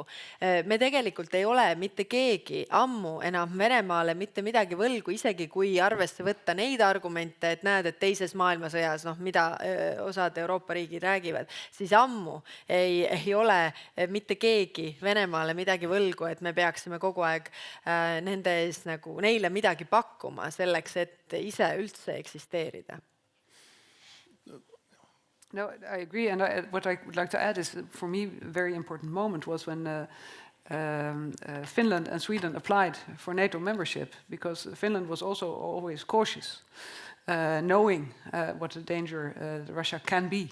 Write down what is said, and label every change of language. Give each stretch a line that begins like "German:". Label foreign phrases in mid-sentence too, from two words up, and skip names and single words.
Estonian: Me tegelikult ei ole mitte keegi ammu enam Venemaale mitte midagi võlgu, isegi kui arvesse võtta neid argumente, et näed, et teises maailmasõjas, mida osad Euroopa riigid räägivad, siis ammu ei ole mitte keegi Venemaale midagi võlgu, et me peaksime kogu aeg nende ees nagu neile midagi pakkuma selleks, et ise üldse eksisteerida.
English: No, I agree, and what I would like to add is, for me, a very important moment was when Finland and Sweden applied for NATO membership, because Finland was also always cautious, knowing what a danger Russia can be.